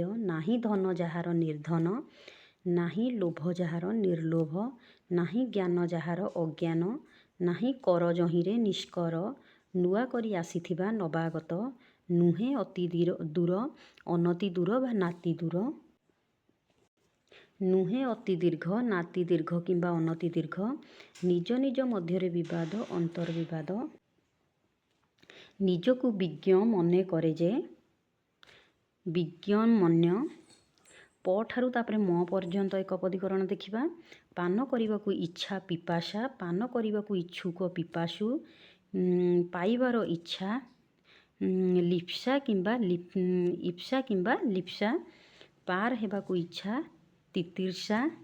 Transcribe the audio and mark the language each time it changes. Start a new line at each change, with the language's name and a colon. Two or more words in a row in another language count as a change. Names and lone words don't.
Odia: ନାହିଁ ଧନ ଯାହାର ନିର୍ଧନ। ନାହିଁ ଲୋଭ ଯାହାର ନିର୍ଲୋଭ। ନାହିଁ ଜ୍ଞାନ ଯାହାର ଅଜ୍ଞାନ। ନାହିଁ କର ଯହିଁରେ ନିଷ୍କର। ନୂଆ କରି ଆସିଥିବା ନବାଗତ। ନୁହେଁ ଅତି ଦୂର ଅନତି ଦୂର ବା ନାତି ଦୂର। ନୁହେଁ ଅତି ଦୀର୍ଘ ନାତି ଦୀର୍ଘ କିମ୍ବା ଅନତି ଦୀର୍ଘ। ନିଜ ନିଜ ମଧ୍ୟରେ ବିବାଦ ଅନ୍ତର୍ବିବାଦ। ନିଜକୁ ବିଜ୍ଞ ମନେ କରେ ଯେ। ବିଜ୍ଞମନ୍ୟ। ପ ଠାରୁ ତାପରେ ମ ପର୍ଯ୍ୟନ୍ତ ଏକପଦୀକରଣ ଦେଖିବା। ପାନ କରିବାକୁ ଇଚ୍ଛା ପିପାସା, ପାନ କରିବାକୁ ଇଚ୍ଛୁକ ପିପାସୁ, ପାଇବାର ଇଚ୍ଛା ଲିପ୍ସା କିମ୍ବା ଇପ୍ସା କିମ୍ବା ଲିପ୍ସା, ପାର ହେବାକୁ ଇଚ୍ଛା ତିତିର୍ଷା,